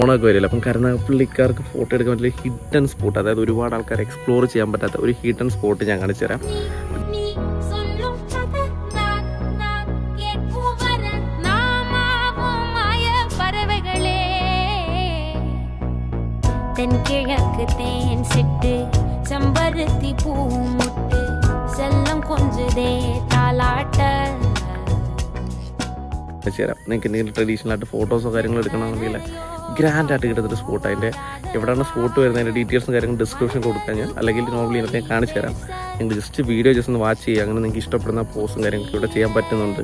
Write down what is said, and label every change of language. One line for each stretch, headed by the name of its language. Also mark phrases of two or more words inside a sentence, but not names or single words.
Malayalam: ഓണമൊക്കെ വരില്ല. അപ്പം കരുനാഗപ്പള്ളിക്കാർക്ക് ഫോട്ടോ എടുക്കാൻ പറ്റിയ
English: hidden spot,
Malayalam: അതായത് ഒരുപാട് ആൾക്കാർ എക്സ്പ്ലോർ ചെയ്യാൻ പറ്റാത്ത ഒരു
English: hidden spot
Malayalam: ഞാൻ കാണിച്ചു തരാം.
Tamil: தென்கிழக்கு தேன் சிட்டு செம்பருத்தி பூ முட்டு செல்லம் கொஞ்சதே தாலாட்ட.
Malayalam: തരാം. നിങ്ങൾക്ക് എന്തെങ്കിലും ട്രഡീഷണൽ ആയിട്ട് ഫോട്ടോസോ കാര്യങ്ങളോ എടുക്കണമെന്നുണ്ടെങ്കിൽ ഗ്രാൻഡ് ആയിട്ട് കിട്ടുന്നൊരു സ്പോട്ട്. അതിൻ്റെ എവിടെയാണ് സ്പോട്ട് വരുന്നതിൻ്റെ ഡീറ്റെയിൽസും കാര്യങ്ങളും ഡിസ്ക്രിപ്ഷൻ കൊടുക്കാൻ ഞാൻ, അല്ലെങ്കിൽ നോർമലി ഇതിനകത്ത് ഞാൻ കാണിച്ചു തരാം. നിങ്ങൾ
English: just video just onnu watch
Malayalam: ചെയ്യുക. അങ്ങനെ നിങ്ങൾക്ക് ഇഷ്ടപ്പെടുന്ന പോസ്റ്റും കാര്യങ്ങളൊക്കെ ഇവിടെ ചെയ്യാൻ പറ്റുന്നുണ്ട്.